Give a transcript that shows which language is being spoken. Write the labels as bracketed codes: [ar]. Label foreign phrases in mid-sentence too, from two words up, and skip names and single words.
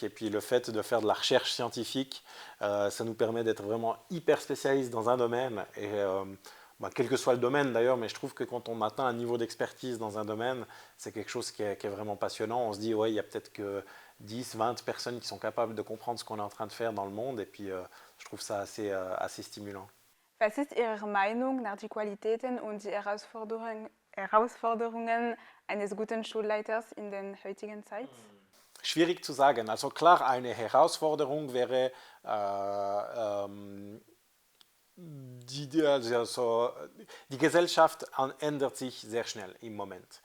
[fr] Et puis le fait de faire de la recherche scientifique, ça nous permet d'être vraiment hyper spécialiste dans un domaine. Et quel que soit le domaine d'ailleurs, mais je trouve que quand on atteint un niveau d'expertise dans un domaine, c'est quelque chose qui est vraiment passionnant. On se dit, ouais, il y a peut-être que 10, 20 personnes qui sont capables de comprendre ce qu'on est en train de faire dans le monde. Et puis, je trouve ça assez stimulant. [de] Was ist Ihre Meinung nach die Qualitäten und die Herausforderungen eines guten Schulleiters in der heutigen Zeit? Schwierig zu sagen. Also klar, eine Herausforderung wäre die Gesellschaft ändert sich sehr schnell im Moment.